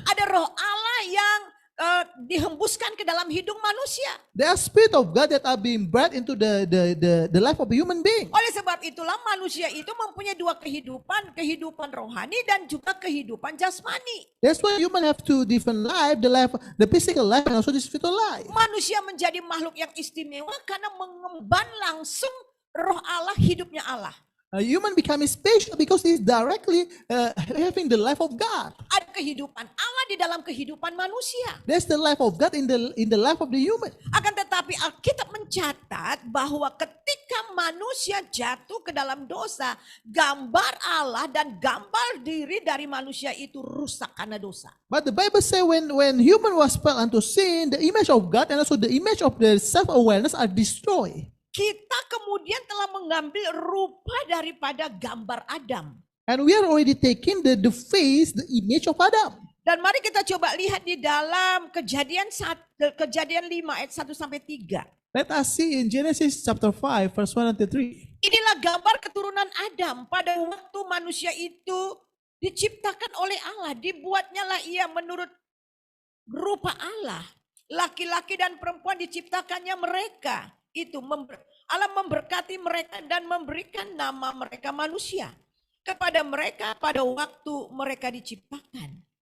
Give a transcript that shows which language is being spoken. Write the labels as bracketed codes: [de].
[id] Ada roh Allah yang dihembuskan ke dalam hidung manusia. [en] There are spirit of God that are being breathed into the life of a human being. [id] Oleh sebab itulah manusia itu mempunyai dua kehidupan rohani dan juga kehidupan jasmani. [en] That's why human have two different life, the physical life and also the spiritual life. [id] Manusia menjadi makhluk yang istimewa karena mengemban langsung roh Allah, hidupnya Allah. [en] A human becomes special because he is directly having the life of God. [id] Ada kehidupan Allah di dalam kehidupan manusia. [en] That's the life of God in the life of the human. [id] Akan tetapi Alkitab mencatat bahwa ketika manusia jatuh ke dalam dosa, gambar Allah dan gambar diri dari manusia itu rusak karena dosa. [en] But the Bible says when human was fell unto sin, the image of God and also the image of the self-awareness are destroyed. [id] Kita kemudian telah mengambil rupa daripada gambar Adam. [en] And we are already taking the face, the image of Adam. [id] Dan mari kita coba lihat di dalam Kejadian 5 ayat 1 sampai 3. [en] Let us see in Genesis chapter 5 verse 1 and 3. [id] Inilah gambar keturunan Adam pada waktu manusia itu diciptakan oleh Allah. Dibuatnya lah ia menurut rupa Allah. Laki-laki dan perempuan diciptakannya mereka. Allah memberkati mereka dan memberikan nama mereka manusia kepada mereka pada waktu mereka diciptakan.